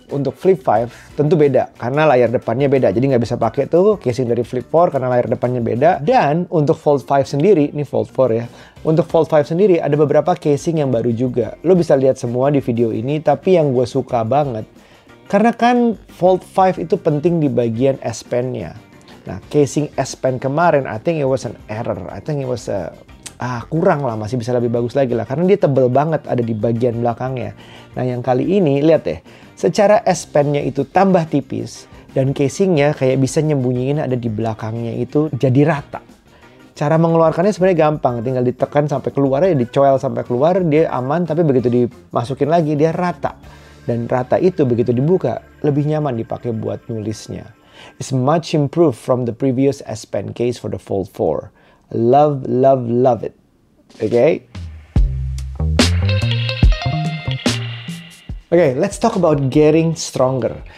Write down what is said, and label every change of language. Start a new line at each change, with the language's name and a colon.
Indonesian: Untuk Flip 5 tentu beda, karena layar depannya beda. Jadi nggak bisa pakai tuh casing dari Flip 4 karena layar depannya beda. Dan untuk Fold 5 sendiri, ini Fold 4 ya. Untuk Fold 5 sendiri ada beberapa casing yang baru juga. Lo bisa lihat semua di video ini, tapi yang gue suka banget, karena kan Fold 5 itu penting di bagian S Pen-nya. Nah, casing S Pen kemarin,
English: I think it was an error. I think it was
Indonesian: kurang lah, masih bisa lebih bagus lagi lah. Karena dia tebel banget ada di bagian belakangnya. Nah, yang kali ini, lihat deh. Secara S Pen-nya itu tambah tipis. Dan casingnya kayak bisa nyembunyiin ada di belakangnya itu jadi rata. Cara mengeluarkannya sebenarnya gampang. Tinggal ditekan sampai keluar, ya dicoel sampai keluar, dia aman. Tapi begitu dimasukin lagi, dia rata. Dan rata itu begitu dibuka, lebih nyaman dipakai buat nulisnya.
English: It's much improved from the previous S Pen case for the Fold 4. Love, love, love it. Okay? Okay, let's talk about getting stronger.